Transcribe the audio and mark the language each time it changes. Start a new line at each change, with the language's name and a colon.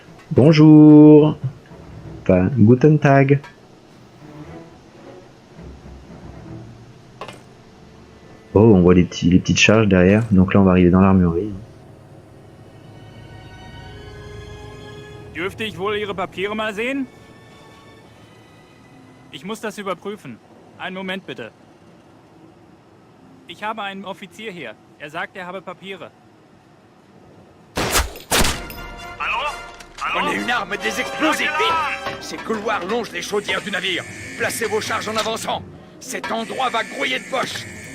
French: Bonjour. Enfin,
German: Guten Tag.
French: Oh, on voit les petites charges derrière. Donc là, on va arriver dans l'armurerie.
German: Dürfte ich wohl Ihre Papiere mal sehen? Ich muss das überprüfen. Einen Moment bitte. Ich habe einen Offizier hier. Er sagt, er habe Papiere.
French: Allô? Prenez une arme et des explosifs, vite! Ces couloirs longent les chaudières du navire. Placez vos charges en avançant. Cet endroit va grouiller de poches.